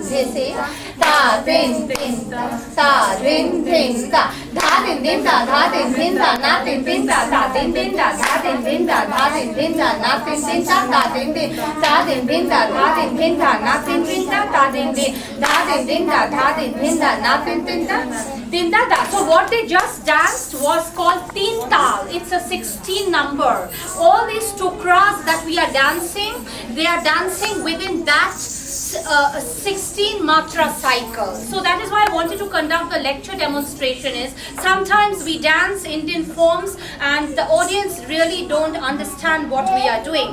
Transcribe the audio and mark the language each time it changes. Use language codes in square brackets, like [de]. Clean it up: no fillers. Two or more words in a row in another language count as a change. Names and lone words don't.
[en] dhin, da, dhin, dhin, da, dhin, dhin, da, dha, dhin, dhin, da, dha, dhin, dhin, da, na, tin, tin, da, dha, dhin, dhin, da, dha, dhin, dhin, da, dha, dhin, dhin, da, na, tin, tin, da, dha, dhin, dhin, da, dhin, dhin, da, dha, dhin, dhin, da, na, tin, tin, da, dha, dhin, dhin, da, dhin, dhin, da, dha, dhin, dhin, da, na, tin, tin, da, tin, da, da. So what they just danced was called Teen Tal. It's a 16 number. All these tukras that we are dancing, they are dancing within that 16 matra cycle. So that is why I wanted to conduct the lecture demonstration. Is sometimes we dance Indian forms and the audience really don't understand what we are doing.